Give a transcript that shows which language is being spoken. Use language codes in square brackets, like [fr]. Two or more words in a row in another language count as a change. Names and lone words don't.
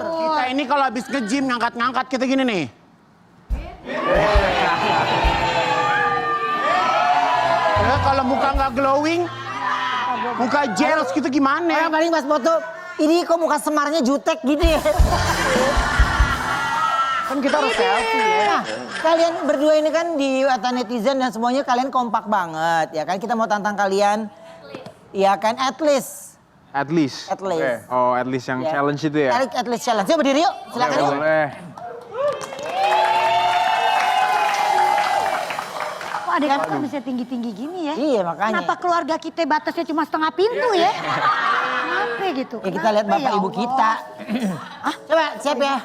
[id] Kita ini kalau habis nge-gym ngangkat-ngangkat kita gini nih. Ya, kalau muka nggak glowing, muka gels gitu gimana? Orang paling pas foto, ini kok muka semarnya jutek gitu ya. Kan kita harus selfie ya. Nah, kalian berdua ini kan di mata netizen dan semuanya kalian kompak banget ya kan. Kita mau tantang kalian, ya kan, [en] at least. At least. At least. Oh, at least yang [id] Ya. challenge itu ya? [en] At least challenge. [id] Yuk berdiri yuk, silakan yuk. Boleh. Kok adik kakak bisa tinggi-tinggi gini ya? Iya makanya. Kenapa keluarga kita batasnya cuma setengah pintu ya? Kenapa gitu? Ya kita lihat Kenapa bapak ya ibu Allah? kita. Coba siap ya.